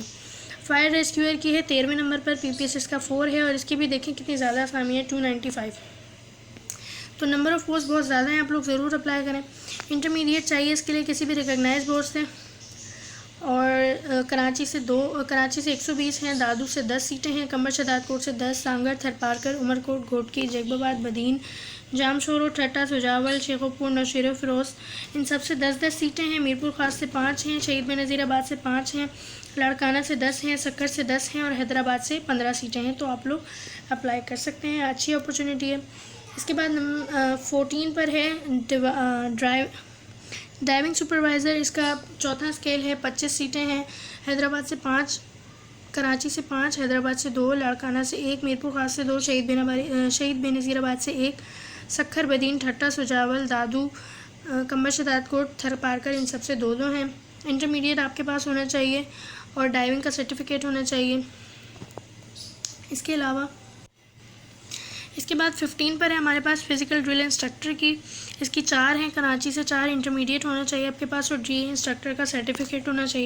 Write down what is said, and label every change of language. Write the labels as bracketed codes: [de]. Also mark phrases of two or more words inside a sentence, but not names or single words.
[en] fire rescuer [ur] کی ہے 13ویں نمبر پر، پی پی ایس اس کا 4 ہے اور اس کی بھی دیکھیں کتنی زیادہ اسامی ہے، 295. तो [en] number of post [ur] بہت زیادہ ہیں، آپ لوگ ضرور اپلائی کریں. انٹرمیڈیٹ چاہیے اس کے لیے کسی بھی [en] recognized board [ur] سے، اور کراچی سے 120 ہیں، دادو سے 10 سیٹیں ہیں، قمر شہدادکوٹ سے 10, سانگھڑ، تھرپارکر، عمرکوٹ، گھوٹکی، جیکب آباد، بدین، جامشورو، ٹھٹہ، سجاول، شیخوپور، نوشہرو، فیروز، ان سب سے 10-10 سیٹیں ہیں. میرپور خاص سے 5 ہیں، شہید بینظیرآباد سے 5 ہیں، لاڑکانہ سے 10 ہیں، سکھر سے 10 ہیں اور حیدرآباد سے 15 سیٹیں ہیں. تو آپ لوگ اپلائی کر سکتے ہیں، اچھی اپارچونٹی ہے. اس کے بعد 14 پر ہے [en] driving supervisor, [ur] اس کا چوتھا اسکیل ہے، 25 سیٹیں ہیں. حیدرآباد سے 5، کراچی سے 5، حیدرآباد سے 2، لاڑکانہ سے 1، میرپور خاص سے 2، شہید بینظیرآباد سے 1، سکھر, بدین، ٹھٹہ، سجاول، دادو، قمر شہدادکوٹ، تھرپارکر، ان سب سے 2-2 ہیں. انٹرمیڈیٹ آپ کے پاس ہونا چاہیے اور ڈرائیونگ کا سرٹیفکیٹ ہونا چاہیے. اس کے علاوہ اس کے بعد 15 پر ہے ہمارے پاس [en] physical drill instructor [ur] کی، اس کی 4 ہیں، کراچی سے 4، انٹرمیڈیٹ ہونا چاہیے آپ کے پاس اور DA انسٹرکٹر کا سرٹیفکیٹ ہونا چاہیے.